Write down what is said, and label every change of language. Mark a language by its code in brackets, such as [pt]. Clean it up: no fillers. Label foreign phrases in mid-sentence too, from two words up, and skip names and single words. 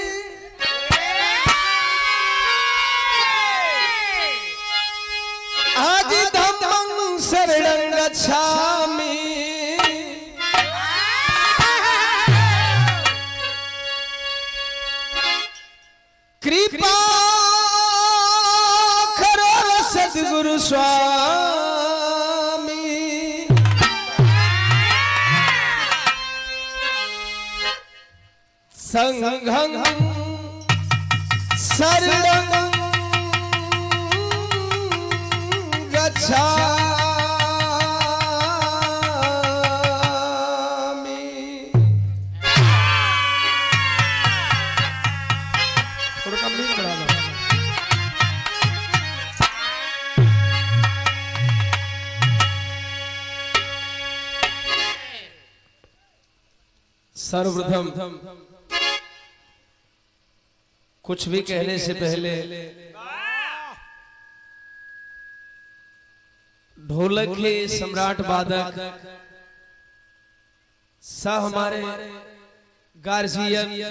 [pi] आदि धम्मं शरणं गच्छामि कृपा [hi] करो सद्गुरु स्वामी [pi] संघं शरणं गच्छामि। [hi] थोड़ा कम नहीं बढ़ा लो। सर्वप्रथम कुछ भी कहने से पहले ढोलक के सम्राट वादक सा हमारे गार्जियन